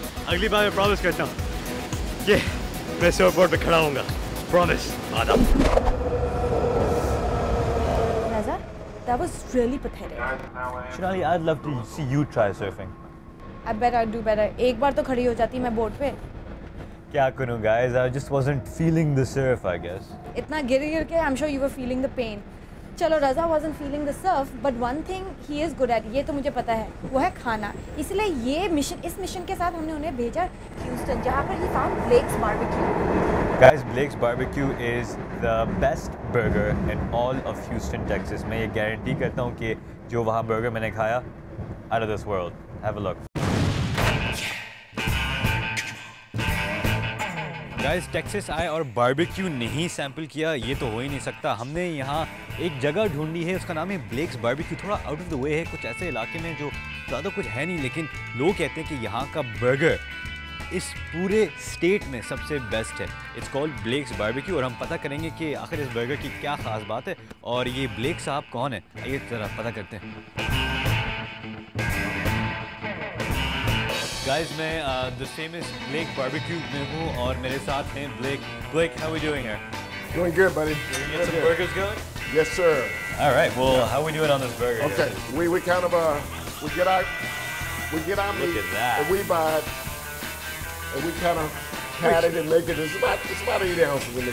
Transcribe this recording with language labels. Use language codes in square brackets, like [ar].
[hi] अगली बार मैं प्रॉमिस करता हूँ कि मैं सर्फबोर्ड पे खड़ा होऊंगा। Promise. Adam. [en] Raza, that was really pathetic. Shinali, I'd love to see you try surfing. I bet I'd do better. [hi] एक बार तो खड़ी हो जाती मैं बोर्ड पे। क्या करूँ guys? [en] I just wasn't feeling the surf, I guess. [hi] इतना गिर के [en] I'm sure you were feeling the pain. [hi] चलो, [en] Raza wasn't feeling the surf, but one thing he is good at, [hi] ये तो मुझे पता है, वो है खाना। इसलिए इस मिशन के साथ हमने उन्हें भेजा ह्यूस्टन, जहाँ पर [en] he found Blake's Barbecue. Guys, Blake's Barbecue is the best burger in all of Houston, Texas. [hi] मैं ये गारंटी करता हूँ कि जो वहाँ बर्गर मैंने खाया, [en] out of this world. Have a look. [hi] Guys, Texas आए और बारबेक्यू नहीं सैंपल किया, ये तो हो ही नहीं सकता। हमने यहाँ एक जगह ढूंढी है, उसका नाम है ब्लेक्स बारबेक्यू। थोड़ा [en] out of the way [hi] है, कुछ ऐसे इलाके में जो ज़्यादा कुछ है नहीं, लेकिन लोग कहते हैं कि यहाँ का बर्गर इस पूरे स्टेट में सबसे बेस्ट है। [en] it's called [hi] ब्लेक्स बारबेक्यू और हम पता करेंगे कि आखिर इस बर्गर की क्या ख़ास बात है और ये ब्लेक साहब कौन है, आइए ज़रा पता करते हैं। गाइस, मैं द फेमस ब्लेक बारबेक्यू में हूँ और मेरे साथ हैं black. [en] Blake, how are we doing here? Doing good, buddy. Get some burgers going? Yes, sir. All right. Well, how are we doing on this burger? Okay, we kind of we get our Look meat at that. and we buy it and we kind of pat it and make it. It's about 8 ounces of meat.